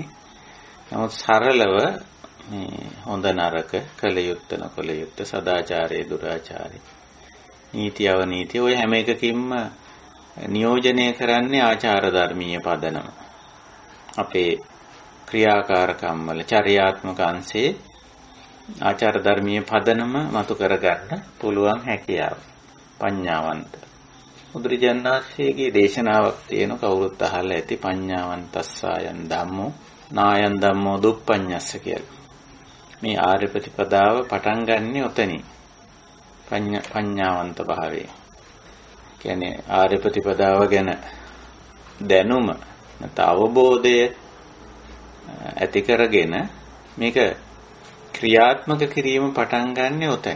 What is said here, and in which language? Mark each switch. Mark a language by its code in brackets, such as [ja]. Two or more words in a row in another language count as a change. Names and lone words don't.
[si] නමුත් සරලව මේ හොඳ නරක කළ යුත්ත නොකළ යුත්ත සදාචාරයේ දුරාචාරයේ නීති අවනීති ඔය හැම එකකින්ම නියෝජනය කරන්නේ ආචාර ධර්මීය පදනම. අපේ ක්‍රියාකාරකම් වල චර්යාත්මක අංශයේ ආචාර ධර්මීය පදනම මතු කරගන්න පුළුවන් හැකියාව පඤ්ඤාවන්ත. බුදුරජාණන්සේගේ දේශනාවක් තියෙන කවුරුත් අහලා ඇති [pi] පඤ්ඤාවන්තස්සායන් ධම්මෝ නායන් ධම්මෝ දුප්පඤ්ඤස්ස [si] කියලා. මේ ආර්ය ප්‍රතිපදාව පටන් ගන්නෙ ඔතනින්. පඤ්ඤාවන්ත භාවයේ. කියන්නේ ආර්ය ප්‍රතිපදාව ගැන දැනුම නැත්නම් අවබෝධය ඇති කරගෙන මේක ක්‍රියාත්මක කිරීම පටන් ගන්නෙ ඔතනින්.